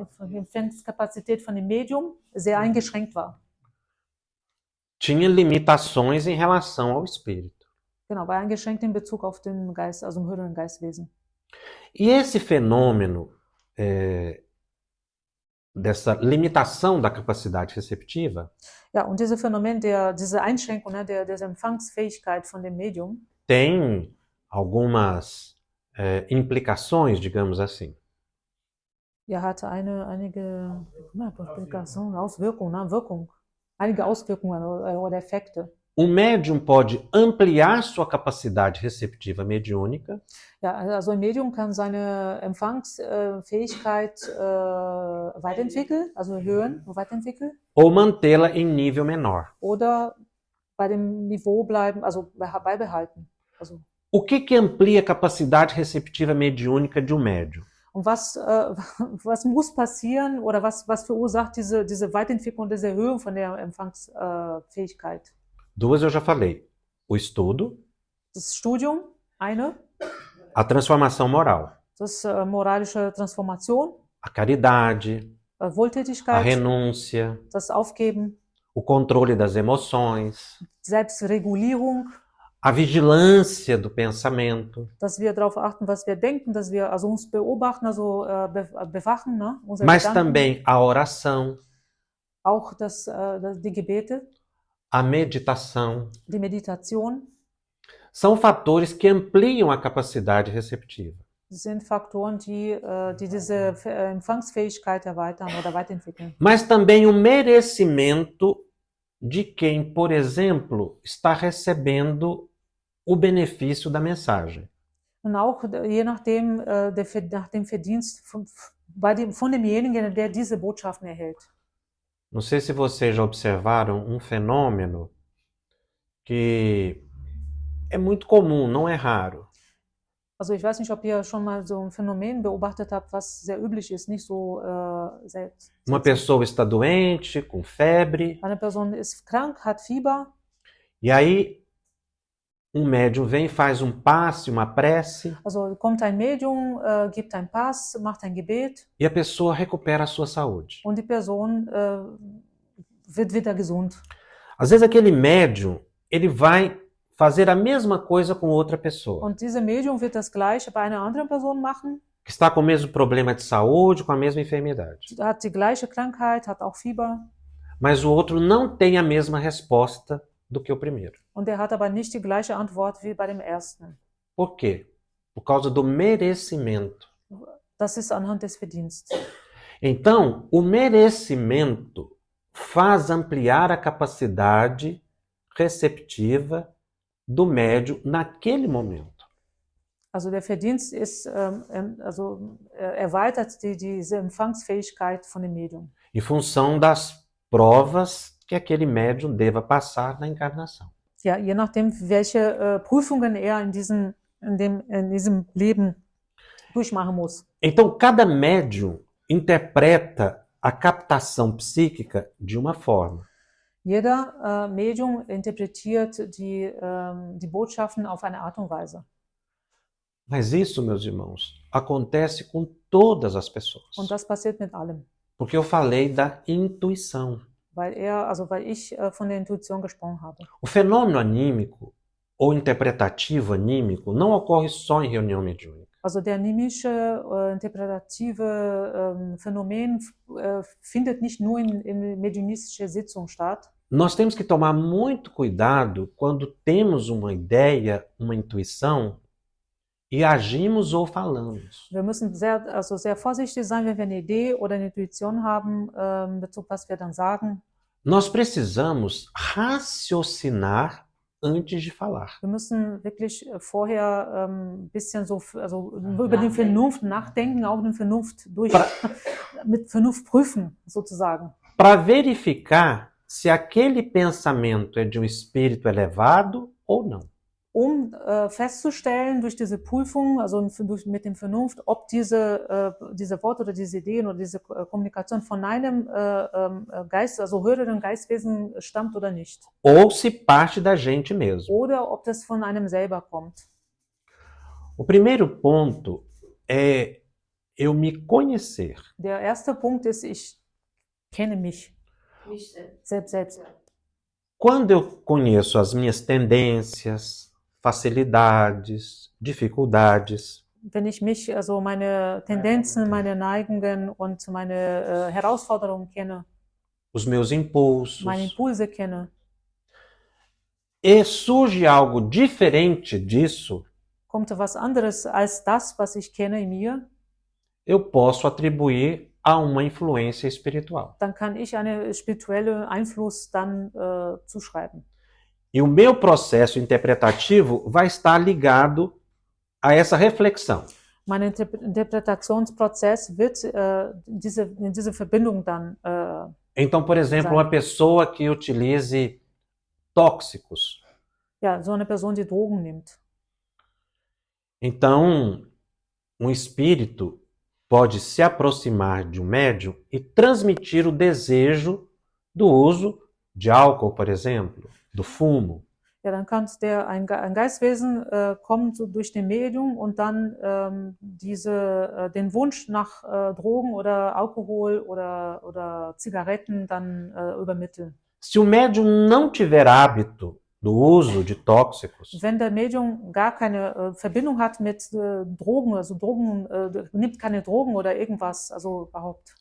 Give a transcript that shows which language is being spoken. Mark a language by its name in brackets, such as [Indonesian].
[German] Empfangskapazität von dem Medium sehr eingeschränkt war. [Portuguese] tinha limitações em relação ao espírito. [German] Genau, war eingeschränkt in Bezug auf den Geist, also im höheren Geistwesen. [Portuguese] E esse fenômeno dessa limitação da capacidade receptiva [German] Ja, und dieses Phänomen, diese Einschränkung, ne, dieser Empfangsfähigkeit von dem Medium, [Portuguese] tem algumas implicações, digamos assim. [German] ja, hat einige Auswirkungen, ne, einige Auswirkungen oder Effekte. [Portuguese] O médium pode ampliar sua capacidade receptiva mediúnica [German] Ja, also ein Medium kann seine Empfangsfähigkeit weiterentwickeln, also erhöhen und weiterentwickeln, [Portuguese] ou mantê-la em nível menor. [German] oder bei dem Niveau bleiben, also beibehalten. Also, [Portuguese] O que amplia a capacidade receptiva mediúnica de um médium? [German] und was muss passieren oder was verursacht diese Weiterentwicklung, diese Erhöhung von der Empfangsfähigkeit? [Portuguese] Duas eu já falei. O estudo, [German] Das Studium, eine, [Portuguese] a transformação moral, [German] das moralische Transformation, [Portuguese] a caridade, a [German] Wohltätigkeit, [Portuguese] renúncia, [German] das Aufgeben, [Portuguese] o controle das emoções, [German] Selbstregulierung, [Portuguese] a vigilância do pensamento, [German] dass wir darauf achten, was wir denken, dass wir also uns beobachten, also bewachen, ne, unsere [Portuguese] mas [German] Gedanken, [Portuguese] também a oração, [German] auch die Gebete, [Portuguese] a meditação. [German] die Meditation, [Portuguese] São fatores que ampliam a capacidade receptiva. [German] sind Faktoren, die diese Empfangsfähigkeit erweitern oder weiterentwickeln. [Portuguese] Mas também o merecimento de quem, por exemplo, está recebendo o benefício da mensagem. [German] Und auch je nachdem, nach dem Verdienst von demjenigen, der diese Botschaften erhält. [Portuguese] Não sei se vocês já observaram um fenômeno que é muito comum, não é raro. [German] Also ich weiß nicht, ob ihr schon mal so ein Phänomen beobachtet habt, was sehr üblich ist, nicht so selbst. [Portuguese] Uma pessoa está doente, com febre, [German] Eine Person ist krank, hat Fieber, [Portuguese] e aí um médium vem e faz um passe, uma prece, [German] also kommt ein Medium, gibt ein Pass, macht ein Gebet [Portuguese] e a pessoa recupera a sua saúde. [German] und die Person wird wieder gesund. [Portuguese] Às vezes aquele médium, ele vai fazer a mesma coisa com outra pessoa, [German] Und diese Medium wird das Gleiche bei einer anderen Person machen, [Portuguese] que está com o mesmo problema de saúde, com a mesma enfermidade. [German] hat die gleiche Krankheit, hat auch Fieber, [Portuguese] Mas o outro não tem a mesma resposta do que o primeiro. [German] und der hat aber nicht die gleiche Antwort wie bei dem ersten. [Portuguese] Por quê? Por causa do merecimento. [German] Das ist anhand des Verdienstes. [Portuguese] Então, o merecimento faz ampliar a capacidade receptiva do médium naquele momento. [German] Also der Verdienst ist, erweitert diese Empfangsfähigkeit von dem Medium. [Portuguese] Em função das provas que aquele médium deva passar na encarnação. [German] Ja, je nachdem, welche Prüfungen er in diesem Leben durchmachen muss. [Portuguese] Então, cada médium interpreta a captação psíquica de uma forma. [German] Jeder Medium interpretiert die Botschaften auf eine Art und Weise. [Portuguese] Mas isso, meus irmãos, acontece com todas as pessoas. [German] Und das passiert mit allem. [Portuguese] Porque eu falei da intuição. [German] Weil ich von der Intuition gesprochen habe. [Portuguese] O fenômeno anímico ou interpretativo anímico não ocorre só em reunião mediúnica. [German] Also der animische, interpretative Phänomen findet nicht nur in mediunistischer Sitzung statt. [Portuguese] Nós temos que tomar muito cuidado quando temos uma ideia, uma intuição e agimos ou falamos. [German] Wir müssen sehr vorsichtig sein, wenn wir eine Idee oder eine Intuition haben, in Bezug, was wir dann sagen. [Portuguese] Nós precisamos raciocinar antes de falar. [German] Wir müssen wirklich vorher ein bisschen über die Vernunft nachdenken, auch die Vernunft mit Vernunft prüfen, sozusagen. [Portuguese] Para verificar se aquele pensamento é de um espírito elevado ou não. [German] Festzustellen durch diese Prüfung, also mit dem Vernunft, ob diese Worte oder diese Ideen oder diese Kommunikation von einem Geist, also höheren Geistwesen stammt oder nicht. [Portuguese] Ou se parte da gente mesmo. [German] Oder ob das von einem selber kommt. [Portuguese] O primeiro ponto é eu me conhecer. [German] Der erste Punkt ist, ich kenne mich selbst. [Portuguese] Quando eu conheço as minhas tendências, facilidades, dificuldades. [German] wenn ich mich, also meine Tendenzen, meine Neigungen und meine Herausforderungen kenne, [Portuguese] os meus impulsos, [German] meine Impulse kenne, [Portuguese] e surge algo diferente disso, [German] kommt was anderes als das, was ich kenne in mir, [Portuguese] eu posso atribuir a uma influência espiritual. [German] dann kann ich einen spirituellen Einfluss dann zuschreiben. [Portuguese] E o meu processo interpretativo vai estar ligado a essa reflexão. [German] Mein Interpretationsprozess wird in diese Verbindung dann [Portuguese] Então, por exemplo, uma pessoa que utilize tóxicos. [German] ja, so eine Person, die Drogen nimmt. [Portuguese] Então, um espírito pode se aproximar de um médium e transmitir o desejo do uso de álcool, por exemplo, do fumo. [German] Ja, dann kann ein Geistwesen kommen so durch den Medium und dann den Wunsch nach Drogen oder Alkohol oder Zigaretten dann übermitteln. [Portuguese] Se o médium não tiver hábito do uso de tóxicos, [German] Wenn der Medium gar keine Verbindung hat mit Drogen, also nimmt keine Drogen oder irgendwas, also überhaupt.